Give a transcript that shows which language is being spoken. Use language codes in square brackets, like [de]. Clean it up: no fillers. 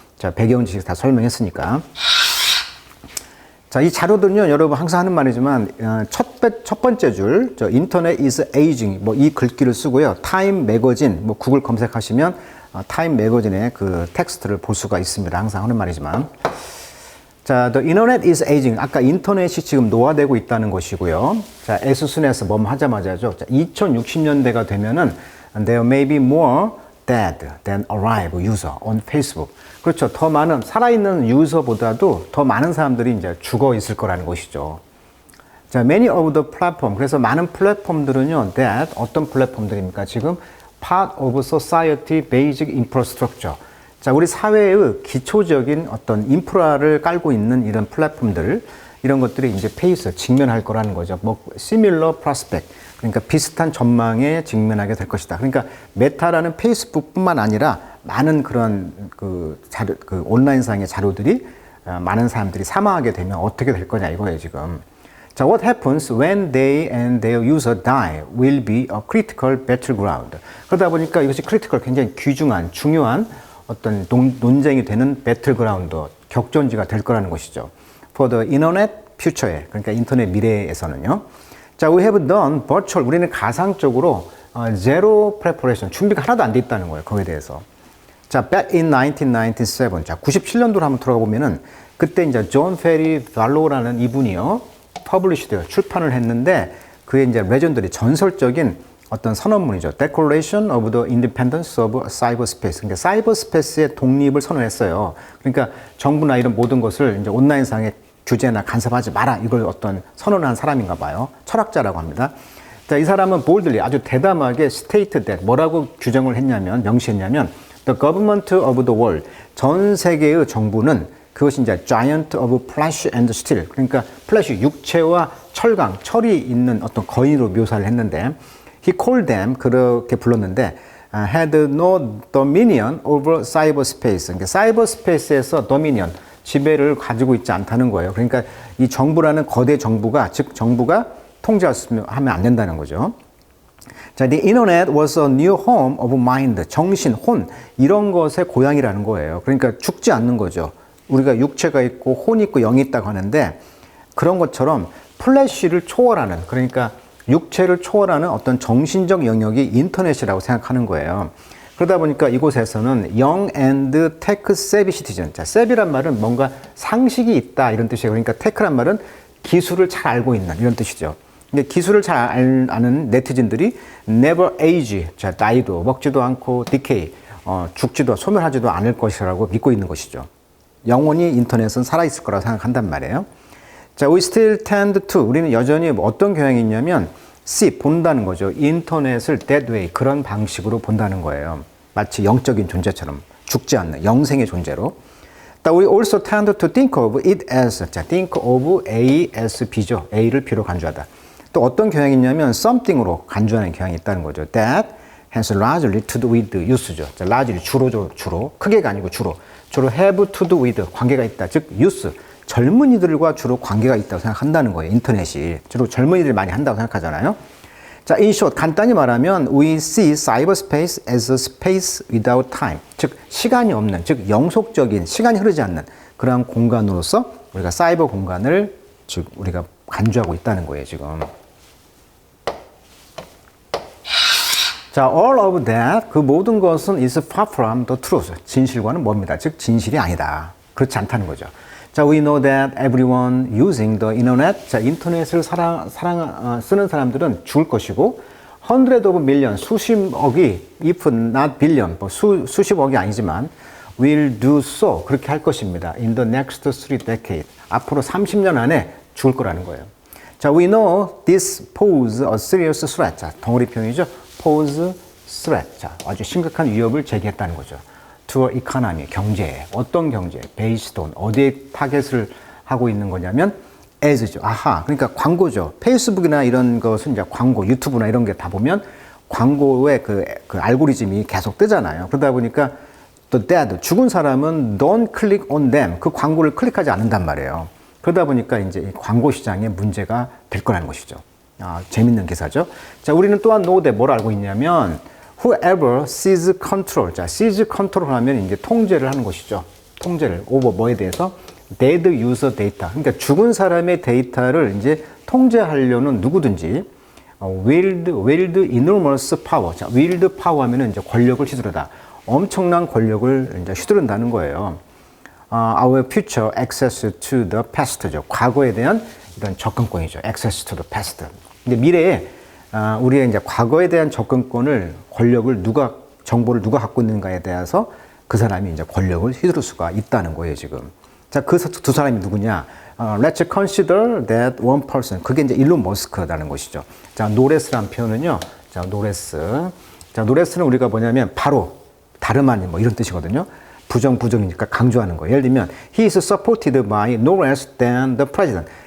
[ko] 자, 배경 지식 다 설명했으니까. 자, 이 자료들은요, 여러분 항상 하는 말이지만, 첫 번째 줄, 인터넷 [en] is aging, [ko] 뭐 이 글귀를 쓰고요. 타임 매거진, 뭐 구글 검색하시면, 타임 매거진의 그 텍스트를 볼 수가 있습니다. 항상 하는 말이지만. 자, [en] the internet is aging. [ko] 아까 인터넷이 지금 노화되고 있다는 것이고요. 자, [en] as soon as [ko] 뭐 하자마자죠. [en] 자, [ko] 2060년대가 되면은, [en] there may be more dead than alive user on Facebook. [ko] 그렇죠. 더 많은, 살아있는 유저보다도 더 많은 사람들이 이제 죽어 있을 거라는 것이죠. [en] 자, many of the platform. [ko] 그래서 많은 플랫폼들은요, that 어떤 플랫폼들입니까? [en] 지금 part of society basic infrastructure. [ko] 자, 우리 사회의 기초적인 어떤 인프라를 깔고 있는 이런 플랫폼들, 이런 것들이 이제 페이스, 직면할 거라는 거죠. [en] 뭐, similar prospect. [ko] 그러니까 비슷한 전망에 직면하게 될 것이다. 그러니까 메타라는 페이스북뿐만 아니라 많은 그런 그 온라인상의 자료들이 많은 사람들이 사망하게 되면 어떻게 될 거냐 이거예요, 지금. [en] 자, what happens when they and their user die will be a critical battleground. [ko] 그러다 보니까 이것이 critical, 굉장히 귀중한, 중요한 어떤 논쟁이 되는 battleground, 격전지가 될 거라는 것이죠. [en] For the internet future에, [ko] 그러니까 인터넷 미래에서는요. 자, [en] we have done virtual, [ko] 우리는 가상적으로 [en] zero preparation, [ko] 준비가 하나도 안 돼 있다는 거예요, 거기에 대해서. 자, [en] back in 1997, [ko] 자, 97년도로 한번 들어가 보면은 그때 이제 존 페리 발로라는 이분이요, 퍼블리시드, 출판을 했는데 그의 이제 레전더리, 전설적인 어떤 선언문이죠. [en] Declaration of the Independence of Cyberspace. [ko] 그러니까 사이버스페이스의 독립을 선언했어요. 그러니까 정부나 이런 모든 것을 이제 온라인상에 규제나 간섭하지 마라. 이걸 어떤 선언한 사람인가 봐요. 철학자라고 합니다. 자, 이 사람은 boldly, 아주 대담하게 [en] stated that, [ko] 뭐라고 규정을 했냐면, 명시했냐면, [en] the government of the world, [ko] 전 세계의 정부는 그것이 이제 [en] giant of flesh and steel, [ko] 그러니까 플래시, 육체와 철강, 철이 있는 어떤 거인으로 묘사를 했는데, [en] he called them, [ko] 그렇게 불렀는데, [en] had no dominion over cyberspace. [ko] 그러니까 사이버스페이스에서 dominion, 지배를 가지고 있지 않다는 거예요. 그러니까 이 정부라는 거대 정부가, 즉 정부가 통제하면 안 된다는 거죠. [en] 자, the internet was a new home of mind, [ko] 정신, 혼, 이런 것의 고향이라는 거예요. 그러니까 죽지 않는 거죠. 우리가 육체가 있고 혼이 있고 영이 있다고 하는데 그런 것처럼 플래시를 초월하는, 그러니까 육체를 초월하는 어떤 정신적 영역이 인터넷이라고 생각하는 거예요. 그러다 보니까 이곳에서는 [en] young and tech savvy citizen. [ko] 자, savvy란 말은 뭔가 상식이 있다 이런 뜻이에요. 그러니까 tech란 말은 기술을 잘 알고 있는 이런 뜻이죠. 근데 기술을 잘 아는 네티즌들이 [en] never age, [ko] 자, 나이도 먹지도 않고 decay, 죽지도 소멸하지도 않을 것이라고 믿고 있는 것이죠. 영원히 인터넷은 살아있을 거라고 생각한단 말이에요. 자, [en] we still tend to, [ko] 우리는 여전히 어떤 경향이 있냐면 see, 본다는 거죠. 인터넷을 [en] that way, [ko] 그런 방식으로 본다는 거예요. 마치 영적인 존재처럼 죽지 않는 영생의 존재로. [en] We also tend to think of it as, 자, think of A as B죠. [ko] A를 B로 간주하다. 또 어떤 경향이 있냐면 something으로 간주하는 경향이 있다는 거죠. [en] That has largely to do with use죠. [ko] 자, largely 주로 크게가 아니고 주로 [en] have to do with [ko] 관계가 있다. 즉 use, 젊은이들과 주로 관계가 있다고 생각한다는 거예요. 인터넷이 주로 젊은이들이 많이 한다고 생각하잖아요. [en] 자, in short, [ko] 간단히 말하면 [en] we see cyberspace as a space without time. [ko] 즉 시간이 없는, 즉 영속적인, 시간이 흐르지 않는 그러한 공간으로서 우리가 사이버 공간을 즉 우리가 간주하고 있다는 거예요, 지금. [en] 자, all of that, [ko] 그 모든 것은 [en] is far from the truth. [ko] 진실과는 뭡니다. 즉 진실이 아니다. 그렇지 않다는 거죠. [en] 자, we know that everyone using the internet, 자, [ko] 인터넷을 쓰는 사람들은 죽을 것이고, [en] hundred of million, 수십억이, if not billion, [ko] 뭐 수십억이 아니지만, [en] will do so, [ko] 그렇게 할 것입니다. [en] in the next 3 decades, [ko] 앞으로 30년 안에 죽을 거라는 거예요. [en] 자, we know this pose a serious threat. [ko] 자, 덩어리 표현이죠. [en] pose threat. [ko] 자, 아주 심각한 위협을 제기했다는 거죠. [en] to our economy, 경제에. [ko] 어떤 경제? [en] based on. [ko] 어디에 타겟을 하고 있는 거냐면 as죠. 아하. 그러니까 광고죠. 페이스북이나 이런 것은 이제 광고, 유튜브나 이런 게 다 보면 광고의 그 알고리즘이 계속 뜨잖아요. 그러다 보니까 [en] the dead, [ko] 죽은 사람은 [en] don't click on them. [ko] 그 광고를 클릭하지 않는단 말이에요. 그러다 보니까 이제 광고 시장에 문제가 될 거라는 것이죠. 아, 재밌는 기사죠. 자, 우리는 또한 [en] know that [ko] 뭘 알고 있냐면 [en] whoever seize control. [ko] 자, [en] seize control [ko] 하면 이제 통제를 하는 것이죠. 통제를 over 뭐에 대해서 [en] dead user data. [ko] 그러니까 죽은 사람의 데이터를 이제 통제하려는 누구든지 [en] wield enormous power. [ko] 자, [en] wield power [ko] 하면은 이제 권력을 휘두르다. 엄청난 권력을 이제 휘두른다는 거예요. [en] Our future access to the past죠. [ko] 과거에 대한 이런 접근권이죠. [en] access to the past. [ko] 근데 미래에 우리의 이제 과거에 대한 접근권을, 권력을 정보를 누가 갖고 있는가에 대해서 그 사람이 이제 권력을 휘두를 수가 있다는 거예요, 지금. 자, 그 두 사람이 누구냐? [en] Let's consider that one person. [ko] 그게 이제 일론 머스크라는 것이죠. 자, 노레스란 표현은요. 자, 노레스. 자, 노레스는 우리가 뭐냐면 바로 다름 아닌 뭐 이런 뜻이거든요. 부정이니까 강조하는 거예요. 예를 들면 [en] he is supported by no less than the president.